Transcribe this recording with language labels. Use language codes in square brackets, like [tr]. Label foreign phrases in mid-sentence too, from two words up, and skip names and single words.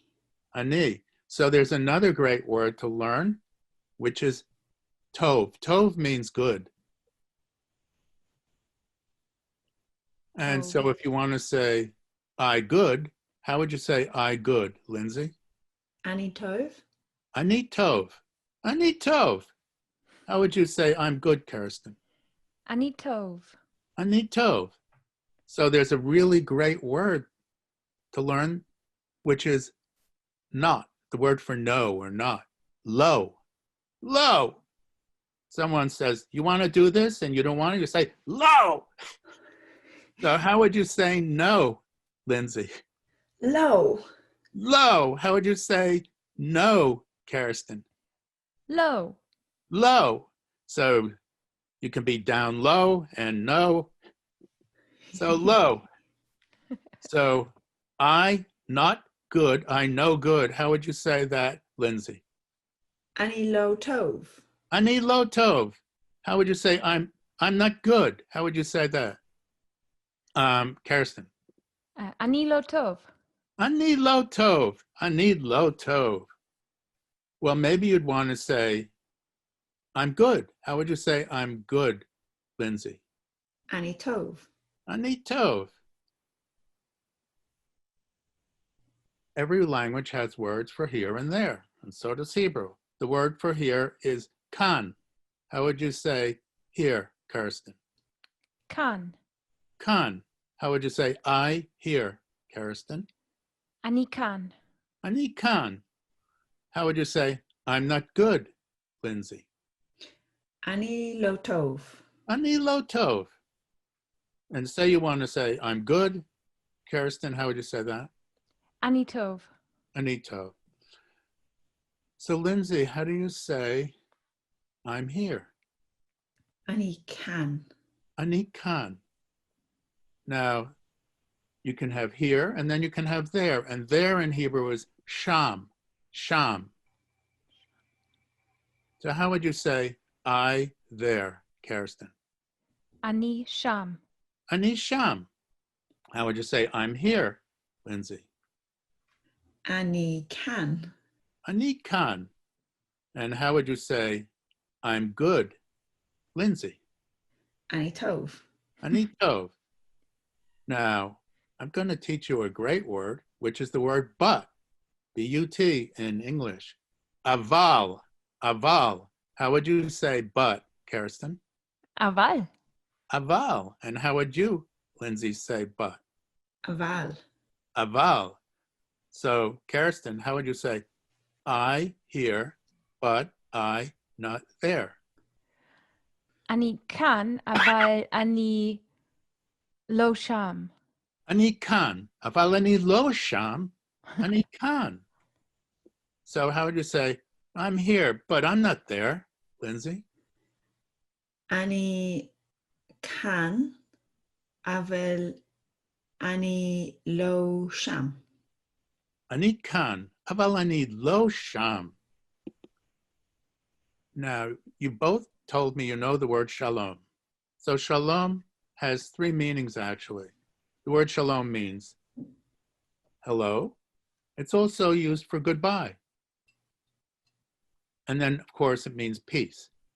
[he] Ani. [en] So there's another great word to learn, which is tov. Tov means good. And so if you want to say I good, how would you say I good, Lindsay? [he] Ani tov. Ani tov. Ani tov. [en] How would you say I'm good, Kirsten? [he] Ani tov. Ani tov. [en] So there's a really great word to learn, which is not, the word for no or not. [he] Lo. Lo. [en] Someone says, you want to do this and you don't want to, you say, lo. So how would you say no, Lindsay? [he] Low. Low. [en] How would you say no, Kerstin? [he] Low. Low. [en] So you can be down low and no. So low. So I not good, I no good. How would you say that, Lindsay? [he] Ani lo tov. Ani lo tov. [en] How would you say I'm not good? How would you say that? Kerstin. [he] Ani lo tov. Ani lo tov. Ani lo tov. [en] Well, maybe you'd want to say, I'm good. How would you say I'm good, Lindsay? [he] Ani tov. Ani tov. [en] Every language has words for here and there, and so does Hebrew. The word for here is kan. How would you say here, Kirsten? [he] Kan. Kan. [en] How would you say I here, Kirsten? [he] Ani kan. Ani kan. [en] How would you say I'm not good, Lindsay? [he] Ani lo tov. Ani lo tov. [en] And say you want to say I'm good, Kirsten, how would you say that? [he] Ani tov. Ani tov. [en] So Lindsay, how do you say I'm here? [he] Ani kan. Ani kan. [en] Now, you can have here and then you can have there. And there in Hebrew is [he] sham, sham. [en] So how would you say I there, Kerstin? [he] Ani sham. Ani sham. [en] How would you say, I'm here, Lindsay? [he] Ani can. Ani kan. [en] And how would you say, I'm good, Lindsay? [he] Ani tov. Ani tov. [en] Now, I'm going to teach you a great word, which is the word but, B-U-T in English. [he] Aval, aval. [en] How would you say but, Kirsten? [he] Aval. Aval. [en] And how would you, Lindsay, say but? [he] Aval. Aval. [en] So, Kirsten, how would you say, I here, but I not there? [he] Ani kan, aval ani lo sham. Ani kan. Aval ani lo sham. Ani kan. [en] So how would you say, I'm here, but I'm not there, Lindsay? [he] Ani can. Aval ani lo sham. Ani kan. Aval ani lo sham. [en] Now, you both told me you know the word shalom. So shalom has three meanings, actually. The word shalom means hello. It's also used for goodbye. And then, of course, it means peace.